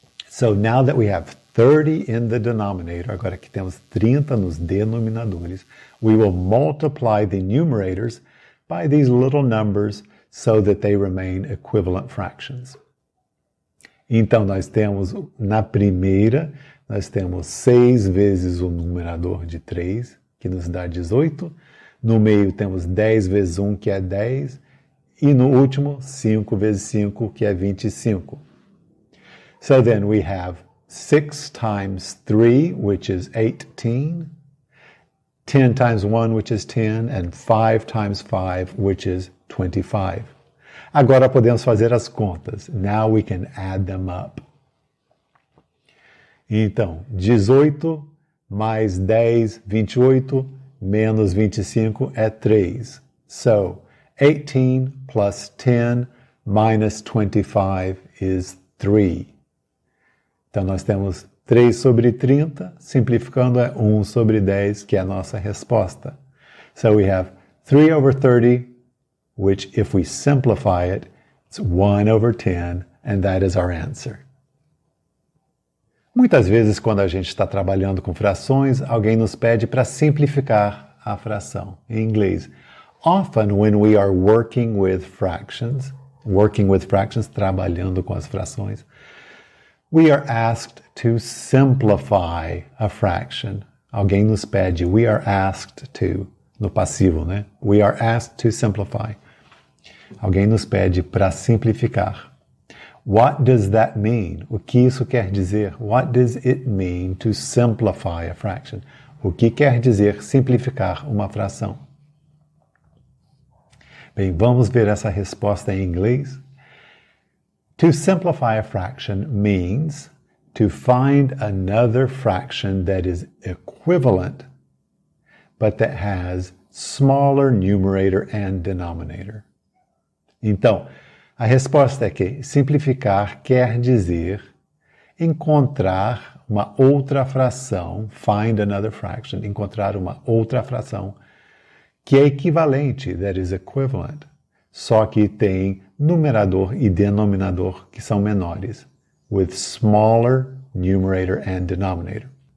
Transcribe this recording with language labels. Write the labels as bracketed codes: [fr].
[en] So now that we have 30 in the denominator, [pt] agora que temos 30 nos denominadores, [en] we will multiply the numerators by these little numbers so that they remain equivalent fractions. [pt] Então, nós temos, na primeira, nós temos 6 vezes o numerador de 3, que nos dá 18. No meio temos 10 vezes 1, que é 10. E no último, 5 vezes 5, que é 25. [en] So then we have 6 times 3, which is 18. 10 times 1, which is 10. And 5 times 5, which is 25. [pt] Agora podemos fazer as contas. [en] Now we can add them up. [pt] Então, 18 mais 10, 28, menos 25 é 3. [en] So, 18 plus 10 minus 25 is 3. [pt] Então, nós temos 3 sobre 30, simplificando é 1 sobre 10, que é a nossa resposta. [en] So, we have 3 over 30, which, if we simplify it, it's 1 over 10, and that is our answer. [pt] Muitas vezes, quando a gente está trabalhando com frações, alguém nos pede para simplificar a fração. Em inglês, [en] often when we are working with fractions, [pt] trabalhando com as frações, [en] we are asked to simplify a fraction. [pt] Alguém nos pede, [en] we are asked to, [pt] no passivo, né? [en] We are asked to simplify. [pt] Alguém nos pede para simplificar. [en] What does that mean? [pt] O que isso quer dizer? [en] What does it mean to simplify a fraction? [pt] O que quer dizer simplificar uma fração? Bem, vamos ver essa resposta em inglês. [en] To simplify a fraction means to find another fraction that is equivalent, but that has smaller numerator and denominator. [pt] Então, a resposta é que simplificar quer dizer encontrar uma outra fração, [en] find another fraction, [pt] encontrar uma outra fração que é equivalente, [en] that is equivalent, [pt] só que tem numerador e denominador que são menores, [en] with smaller numerator and denominator.